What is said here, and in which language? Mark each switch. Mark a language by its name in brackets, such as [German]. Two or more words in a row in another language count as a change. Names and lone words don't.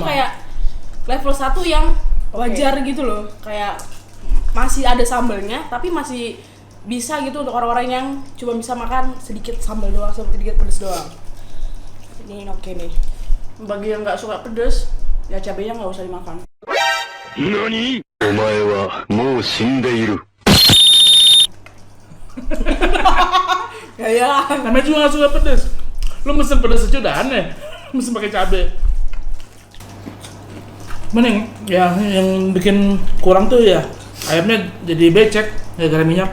[Indonesian] Ini tuh kayak level 1 yang wajar gitu loh. Kayak masih ada sambalnya, tapi masih bisa gitu untuk orang-orang yang cuma bisa makan sedikit sambal doang, sedikit pedas doang. Ini oke nih. Bagi yang nggak suka pedas, ya cabainya nggak usah dimakan. [Japanese] 何お前はもう死んでいる。 [Indonesian] Ya. Namanya juga nggak suka pedas. Lu mesen pedas aja udah aneh. Mesen pakai cabai. Cuman yang bikin kurang tuh ya ayamnya jadi becek gara-gara minyak.